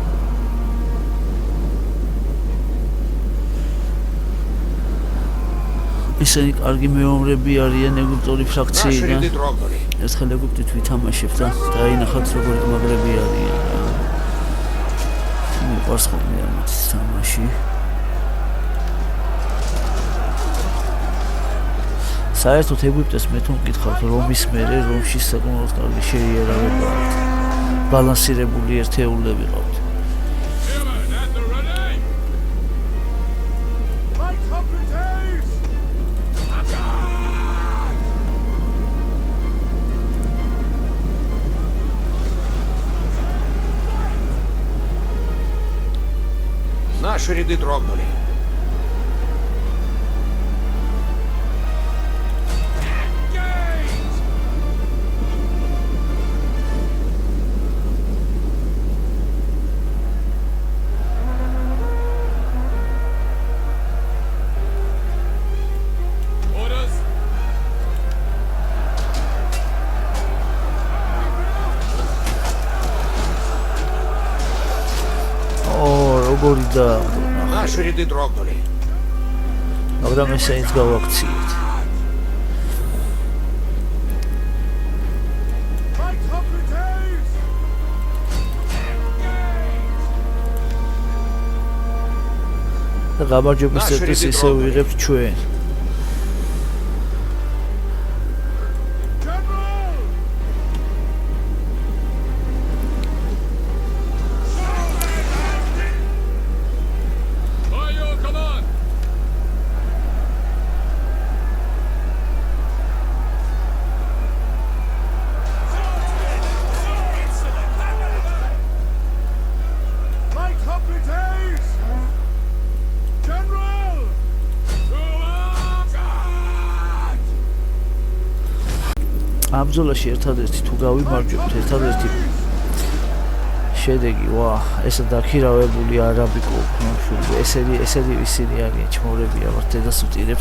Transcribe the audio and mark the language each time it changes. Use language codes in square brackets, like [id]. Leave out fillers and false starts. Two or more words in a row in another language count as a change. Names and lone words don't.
[ka] ისინი კარგი მეომრები არიან ეგვიპტური [ru] Наши [ka] ფრაქციიდან. [ru] ряды дрогнули. [ka] ერთხელ ეგვიპტით ვითამაშებთ და დაინახავთ როგორი მაგრები არიან რა. მიყვარს ხოლმე ამათი თამაში. საერთოდ ეგვიპტეს მე თუ მკითხავთ რომის მერე რომში საკმაოდ კარგი შეიარავება აქვს. ბალანსირებული ერთეულები ყავთ. [en] Airmen at the ready! Fight Competes! [ru] Наши ряды дрогнули. [en] Engage! Orders. [ka] ო, როგორი და [ru] Наши ряды дрогнули. [ka] მაგრამ ესეც გავაქციეთ. [en] Fight Competes! [ka] და გამარჯვების წერტილს ისე ვიღებთ ჩვენ. [en] General! By your command. Fight Competes! General! [ka] ამ ბრძოლაში ერთადერთი თუ გავიმარჯვებთ, ერთადერთი შედეგი, ვა, ესა დაქირავებული არაბიკო ქნოშული, ესენი ისინი არიან ჩმორები, ამათ დედას ვტირებთ.